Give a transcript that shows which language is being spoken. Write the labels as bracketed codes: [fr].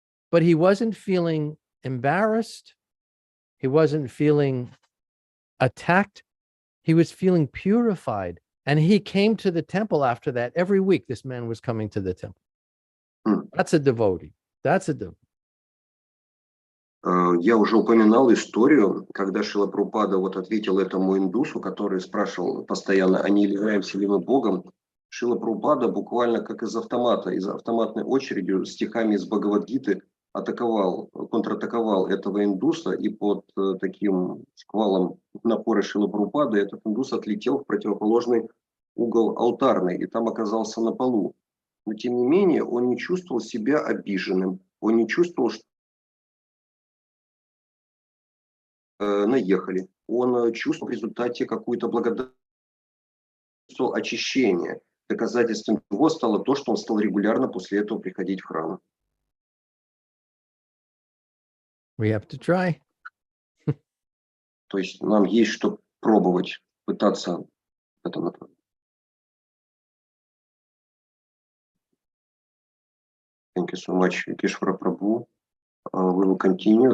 [en] But he wasn't feeling embarrassed. He wasn't feeling attacked. He was feeling purified. And he came to the temple after that. Every week, this man was coming to the temple. That's a devotee. That's a devotee. [ru] Я уже упоминал историю, когда Шрила Прабхупада вот ответил этому индусу, который спрашивал постоянно, а не являемся ли мы Богом. Шрила Прабхупада буквально как из автомата, из автоматной очереди стихами из Бхагавад-гиты контратаковал этого индуса, и под таким шквалом напора Шрилы Прабхупады этот индус отлетел в противоположный угол алтарный, и там оказался на полу. Но тем не менее он не чувствовал себя обиженным, он не чувствовал, что наехали. Он чувствовал в результате какую-то благодарность, чувствовал очищение. Доказательством его стало то, что он стал регулярно после этого приходить в храм. [en] We have to try. [ru] То есть нам есть что пробовать, пытаться в этом направлении. [en] Thank you so much, Йогешвара Prabhu. We will continue.